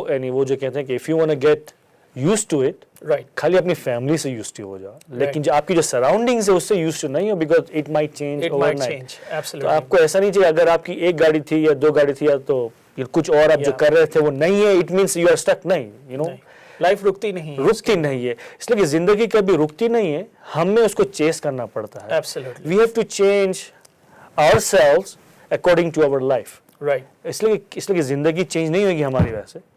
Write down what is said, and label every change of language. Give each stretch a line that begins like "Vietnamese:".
Urdu: وہ جو کہتے ہیں کہ
English: if you want to get used to it, right,
Urdu: خالی اپنی فیملی سے used to ہو جاؤ, لیکن جو آپ کی جو سراؤنڈنگز ہے اس سے used to نہیں ہو,
English: because it might change overnight.
Urdu: تو آپ کو ایسا نہیں چاہیے اگر آپ کی ایک گاڑی تھی یا 2 گاڑی تھی تو کچھ اور آپ جو کر رہے تھے وہ نہیں ہے,
English: it means you are stuck.
Urdu: نہیں, لائف رکتی نہیں ہے, اس لیے کہ زندگی کبھی رکتی نہیں ہے, ہمیں اس کو چیس کرنا پڑتا ہے.
English: Absolutely. We have to change ourselves according to our life. Right.
Urdu: اس لیے کہ زندگی چینج نہیں ہوگی ہماری وجہ سے.